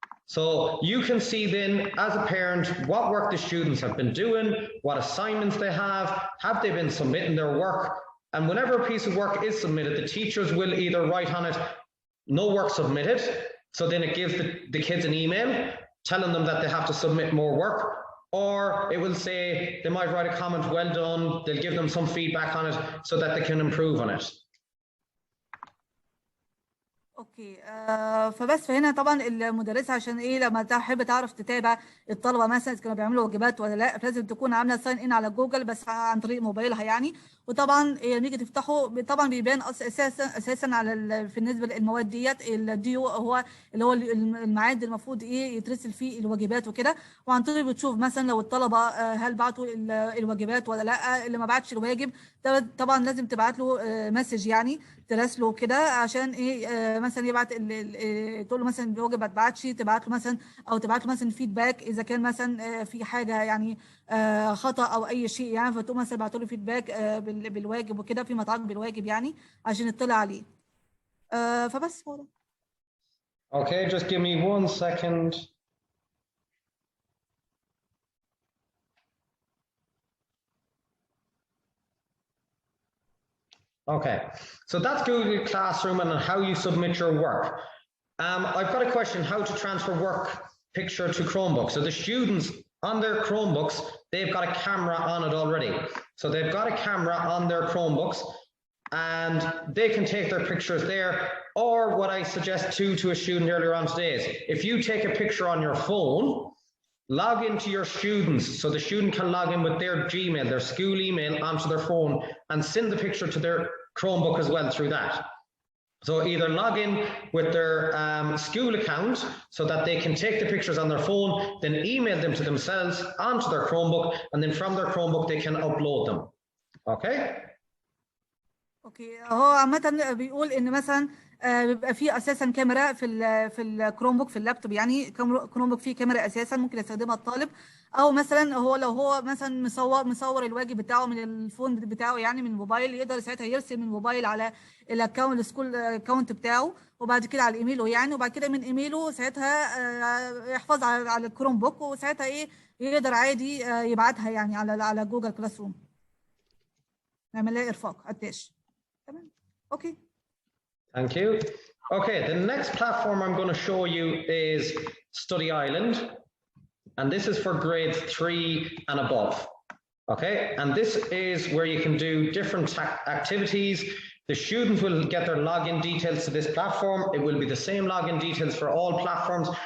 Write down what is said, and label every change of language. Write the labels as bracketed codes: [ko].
[en] So you can see then as a parent what work the students have been doing, what assignments they have they been submitting their work, and whenever a piece of work is submitted, the teachers will either write on it, no work submitted, so then it gives the kids an email telling them that they have to submit more work, or it will say, they might write a comment, well done, they'll give them some feedback on it so that they can improve on it. [ar] اوكي فبس فهنا طبعا المدرسه عشان ايه لما تحب تعرف تتابع الطلبه مثلا إذا كانوا بيعملوا واجبات ولا لا، فلازم تكون عامله ساين ان على جوجل بس عن طريق موبايلها يعني. وطبعا لما نيجي تفتحه طبعا بيبان اساسا على بالنسبه للمواد ديت الديو هو اللي هو الميعاد المفروض ايه يترسل فيه الواجبات وكده. وعن طريق بتشوف مثلا لو الطلبه هل بعتوا الواجبات ولا لا. اللي ما بعتش الواجب طبعا لازم تبعت له مسج يعني تراسله كده عشان ايه مثلا يبعت تقول له مثلا الواجب ما اتبعتش، تبعت له مثلا او تبعت له مثلا فيدباك اذا كان مثلا في حاجه يعني خطا او اي شيء يعني. فتقوم مثلا تبعت له فيدباك بالواجب وكده فيما يتعلق بالواجب يعني عشان يطلع عليه. فبس هو ده. [en] Okay, just give me 1 second. Okay, so that's Google Classroom and how you submit your work. I've got a question, how to transfer work picture to Chromebook. So the students on their Chromebooks, they've got a camera on it already. So they've got a camera on their Chromebooks and they can take their pictures there. Or what I suggest to a student earlier on today is if you take a picture on your phone, log into your students so the student can log in with their Gmail, their school email onto their phone and send the picture to their Chromebook as well through that. So either log in with their school account so that they can take the pictures on their phone, then email them to themselves onto their Chromebook, and then from their Chromebook they can upload them. Okay? [ar] اوكي هو عامة بيقول ان مثلا بيبقى فيه اساسا كاميرا في الكروم بوك في اللابتوب يعني كروم بوك فيه كاميرا اساسا ممكن يستخدمها الطالب. او مثلا هو لو هو مثلا مصور الواجب بتاعه من الفون بتاعه يعني من الموبايل يقدر ساعتها يرسل من الموبايل على الاكونت السكول اكونت بتاعه وبعد كده على ايميله يعني. وبعد كده من ايميله ساعتها يحفظ على الكروم بوك وساعتها ايه يقدر عادي يبعتها يعني على جوجل كلاس روم نعمل لها ارفاق اتاش. تمام اوكي. [en] Thank you. Okay, the next platform I'm going to show you is Study Island, and this is for grades 3 and above. Okay, and this is where you can do different activities. The students will get their login details to this platform. It will be the same login details for all platforms.